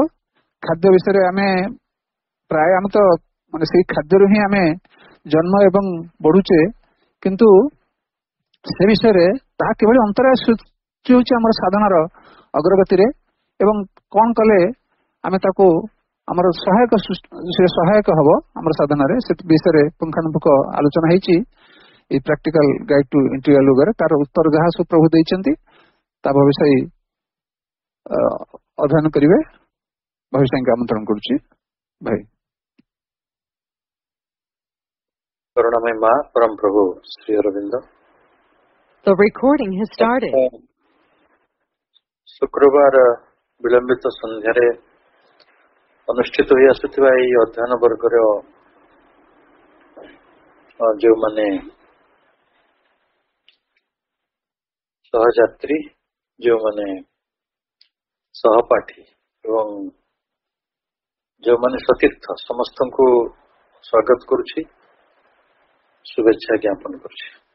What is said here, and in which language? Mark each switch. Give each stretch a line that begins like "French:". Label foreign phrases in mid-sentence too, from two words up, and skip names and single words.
Odia: ଖାଦ୍ୟ ବିଷୟରେ ଆମେ ତ ମାନେ ସେଇ ଖାଦ୍ୟରୁ ହିଁ ଆମେ ଜନ୍ମ ଏବଂ ବଢୁଛେ, କିନ୍ତୁ ସେ ବିଷୟରେ ତାହା କିଭଳି ଅନ୍ତରାୟ ସୃଷ୍ଟି ହେଉଛି ଆମର ସାଧନାର ଅଗ୍ରଗତିରେ ଏବଂ କଣ କଲେ ଆମେ ତାକୁ ଆମର ସହାୟକ ହବ ଆମର ସାଧନାରେ, ସେ ବିଷୟରେ ପୁଙ୍ଖାନୁପୁଙ୍ଖ ଆଲୋଚନା ହେଇଛି এই ପ୍ରାକ୍ଟିକାଲ ଗାଇଡ ଟୁ ଇଣ୍ଟିଗ୍ରାଲ ଯୋଗରେ। ତାର ଉତ୍ତର ଯାହା ସବୁ ପ୍ରଭୁ ଦେଇଛନ୍ତି ତା ଭବିଷ୍ୟତ ଅଧ୍ୟୟନ କରିବେ। ଭବିଷ୍ୟତଙ୍କୁ ଆମନ୍ତ୍ରଣ କରୁଛି ଭାଇ। କରୁଣାମୟ ମା ପରମ ପ୍ରଭୁ ଶ୍ରୀ ଅରବିନ୍ଦ।
English: The recording has started.
Odia: ଶୁକ୍ରବାର ବିଳମ୍ବିତ ସନ୍ଧ୍ୟାରେ ଅନୁଷ୍ଠିତ ହୋଇ ଆସୁଥିବା ଏଇ ଅଧ୍ୟୟନ ବର୍ଗର ଯୋ ମାନେ ସହଯାତ୍ରୀ, ଯୋ ମାନେ ସହପାଠୀ ଏବଂ ଯୋ ମାନେ ସତୀର୍ଥ ସମସ୍ତ କୁ ସ୍ୱାଗତ କରୁଛି, ଶୁଭେଚ୍ଛା ଜ୍ଞାପନ କରୁଛି।